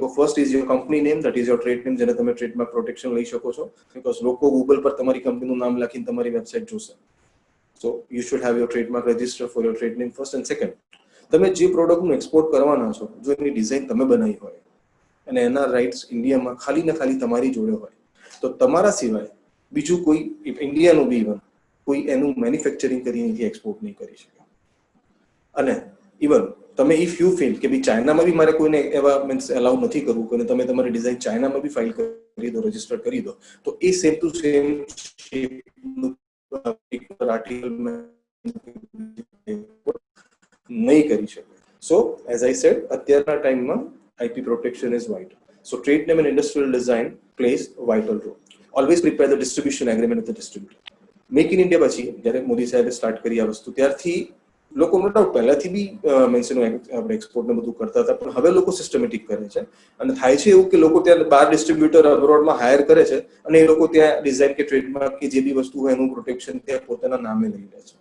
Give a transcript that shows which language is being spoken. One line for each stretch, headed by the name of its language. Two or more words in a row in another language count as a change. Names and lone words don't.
English: first is your company name, that is your trade name,
Gujarati: જેને તમે
English: trademark protection
Gujarati: લઈ શકો છો, બીકોઝ લોકો ગૂગલ પર તમારી કંપનીનું નામ લખીને તમારી વેબસાઇટ જોશે.
English: So you should have your trademark register for your trade name first, and second,
Gujarati: તમે જે પ્રોડક્ટનું એક્સપોર્ટ કરવાના છો, જો એની ડિઝાઇન તમે બનાવી હોય અને એના રાઇટ્સ ઇન્ડિયામાં ખાલી ને ખાલી તમારી જોડે હોય, તો તમારા સિવાય બીજું કોઈ ઇન્ડિયાનું બી ઇવન કોઈ એનું મેન્યુફેક્ચરિંગ કરી અહીંથી એક્સપોર્ટ નહીં કરી શકે. અને ઇવન તમે
English: if you feel
Gujarati: કે ભાઈ ચાઇનામાં બી મારે કોઈને એવા મીન્સ એલાઉ નથી કરવું, કે તમે તમારી ડિઝાઇન ચાઇનામાં બી ફાઇલ કરી દો, રજીસ્ટર કરી દો, તો એ
English: same to same
Gujarati: આર્ટિકલ નહીં કરી શકે.
English: so as I said,
Gujarati: અત્યારના ટાઈમમાં
English: IP protection is vital. So trade name and industrial design plays a vital role. Always prepare the distribution agreement with the distributor.
Gujarati: Make in India પછી જ્યારે મોદી સાહેબે સ્ટાર્ટ કરી આ વસ્તુ, ત્યારથી લોકો
English: no doubt
Gujarati: પહેલાથી બી મેન્શન આપણે એક્સપોર્ટ ને બધું કરતા હતા, પણ હવે લોકો સિસ્ટમેટિક કરે છે. અને થાય છે એવું કે લોકો ત્યાં બાર ડિસ્ટ્રીબ્યુટર અબ્રોડમાં હાયર કરે છે અને એ લોકો ત્યાં ડિઝાઇન કે ટ્રેડમાર્ક કે જે બી વસ્તુ હોય એનું પ્રોટેક્શન ત્યાં પોતાના નામે લઈ લે છે.